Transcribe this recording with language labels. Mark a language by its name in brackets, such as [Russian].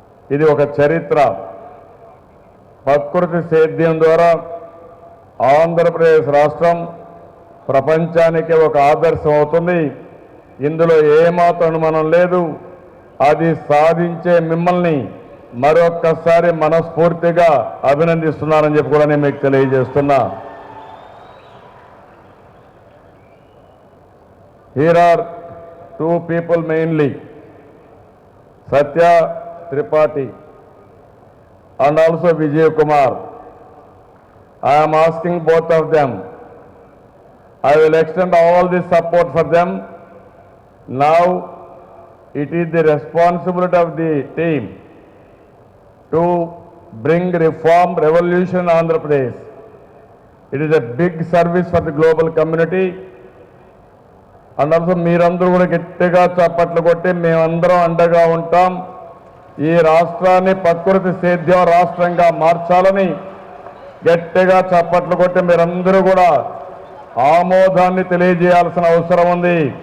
[Telugu] ఇది ఒక చరిత్ర. ప్రకృతి సేద్యం ద్వారా ఆంధ్రప్రదేశ్ రాష్ట్రం ప్రపంచానికి ఒక ఆదర్శం అవుతుంది. ఇందులో ఏమాత్రం అనుమానం లేదు. అది సాధించే మిమ్మల్ని మరొక్కసారి మనస్ఫూర్తిగా అభినందిస్తున్నానని చెప్పి కూడా నేను మీకు తెలియజేస్తున్నా. [English] Here are 2 people mainly, Satya Tripathi and also Vijay Kumar. I am asking both of them. I will extend all the support for them. Now it is the responsibility of the team to bring reform, revolution in Andhra Pradesh. It is a big service for the global community. And also [Telugu] మీరందరూ కూడా గట్టిగా చప్పట్లు కొట్టి మేమందరం అండగా ఉంటాం. ఈ రాష్ట్రాన్ని ప్రకృతి సేద్య రాష్ట్రంగా మార్చాలని గట్టిగా చప్పట్లు కొట్టి మీరందరూ కూడా ఆమోదాన్ని తెలియజేయాల్సిన అవసరం ఉంది.